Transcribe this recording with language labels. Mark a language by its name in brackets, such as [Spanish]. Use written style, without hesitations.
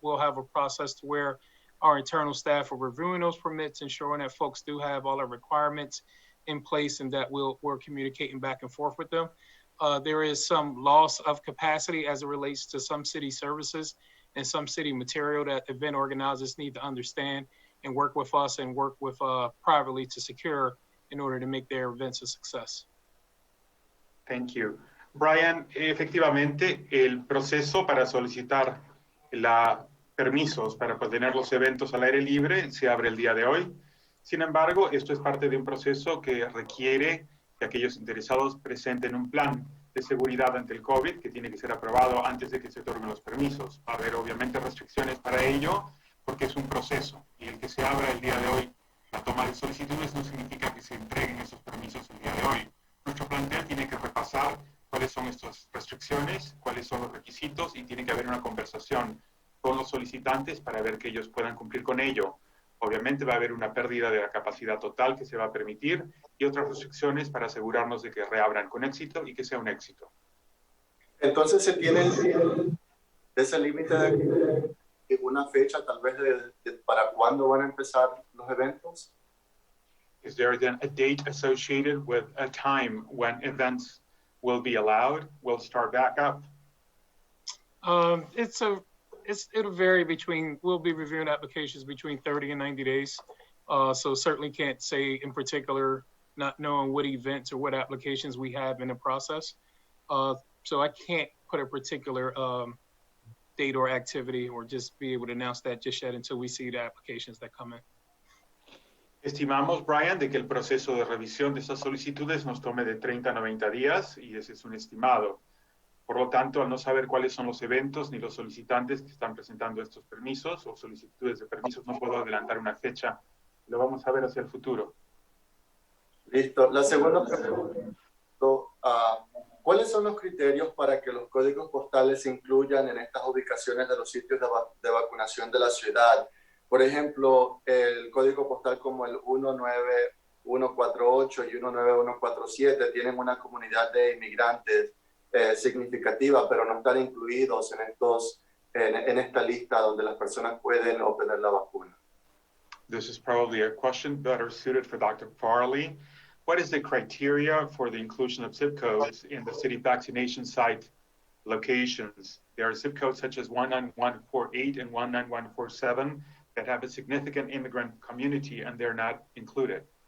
[English] We'll have a process to where our internal staff are reviewing those permits, ensuring that folks do have all the requirements in place and that we're communicating back and forth with them. There is some loss of capacity as it relates to some city services and some city material that event organizers need to understand and work with us and work with privately to secure in order to make their events a success. Thank you. [Spanish] Brian, efectivamente, el proceso para solicitar permisos para tener los eventos al aire libre se abre el día de hoy. Sin embargo, esto es parte de un proceso que requiere que aquellos interesados presenten un plan de seguridad ante el COVID que tiene que ser aprobado antes de que se otorguen los permisos. Va a haber obviamente restricciones para ello porque es un proceso y el que se abra el día de hoy la toma de solicitudes no significa que se entreguen esos permisos el día de hoy. Nuestro plantel tiene que repasar cuáles son estas restricciones, cuáles son los requisitos y tiene que haber una conversación con los solicitantes para ver que ellos puedan cumplir con ello. Obviamente va a haber una pérdida de la capacidad total que se va a permitir y otras restricciones para asegurarnos de que reabran con éxito y que sea un éxito. Entonces se tiene ese límite de una fecha tal vez para cuándo van a empezar los eventos. [English] Is there then a date associated with a time when events will be allowed, will start back up? It'll vary we'll be reviewing applications between 30 and 90 days. So certainly can't say in particular, not knowing what events or what applications we have in the process. So I can't put a particular date or activity or just be able to announce that just yet until we see the applications that come in. [Spanish] Estimamos, Brian, de que el proceso de revisión de estas solicitudes nos tome de 30 a 90 días y ese es un estimado. Por lo tanto, al no saber cuáles son los eventos ni los solicitantes que están presentando estos permisos o solicitudes de permisos, no puedo adelantar una fecha. Lo vamos a ver hacia el futuro. Listo. La segunda pregunta. ¿Cuáles son los criterios para que los códigos postales se incluyan en estas ubicaciones de los sitios de vacunación de la ciudad? Por ejemplo, el código postal como el 19148 y 19147 tienen una comunidad de inmigrantes significativa, pero no están incluidos en esta lista donde las personas pueden obtener la vacuna. [English] This is probably a question better suited for Dr. Farley. What is the criteria for the inclusion of zip codes in the city vaccination site locations? There are zip codes such as 19148 and 19147 that have a significant immigrant community and they're not included.